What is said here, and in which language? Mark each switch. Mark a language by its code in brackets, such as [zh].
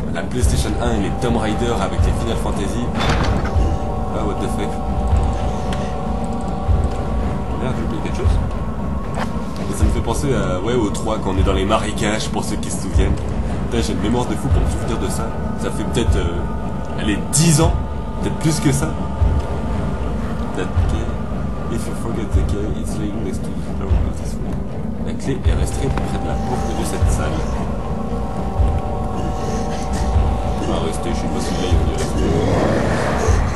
[fr] La PlayStation 1 et les Tomb Raider avec les Final Fantasy. Ah, [en] what the fuck. [fr] Merde, j'ai oublié quelque chose. Et ça me fait penser au 3 quand on est dans les marécages, pour ceux qui se souviennent. Putain, j'ai une mémoire de fou pour me souvenir de ça. Ça fait peut-être 10 ans, peut-être plus que ça. [en] That key, if you forget the key, it's laying next to the floor of this room. [fr] La clé est restée près de la porte de cette salle. On va rester, je sais pas si là il y rester.